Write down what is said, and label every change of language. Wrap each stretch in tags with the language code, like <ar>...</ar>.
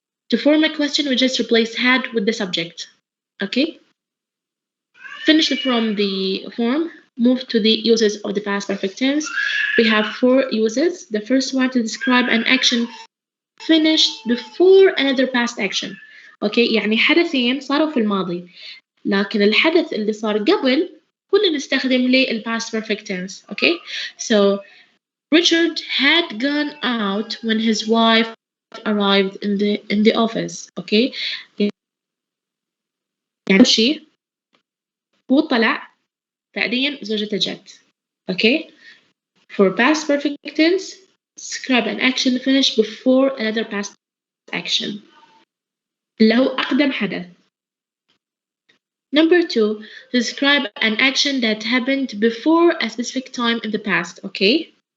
<en>To form a question, we just replace had with the subject. Okay? Finish from the form, move to the uses of the past perfect tense. We have four uses. The first one to describe an action finished before another past action.</en> <ar>Okay, يعني حدثين صاروا في الماضي، لكن الحدث اللي صار قبل كنا نستخدم له past perfect tense.</ar> <en>Okay, so Richard had gone out when his wife arrived in the office.</en> <ar>Okay, يعني شيء هو طلع بعدين زوجته جت.</ar> <en>Okay, for past perfect tense, describe an action finished before another past action.</en> <ar>اللي هو أقدم حدث.</ar> <en>Number two, describe an action that happened before a specific time in the past, okay?</en>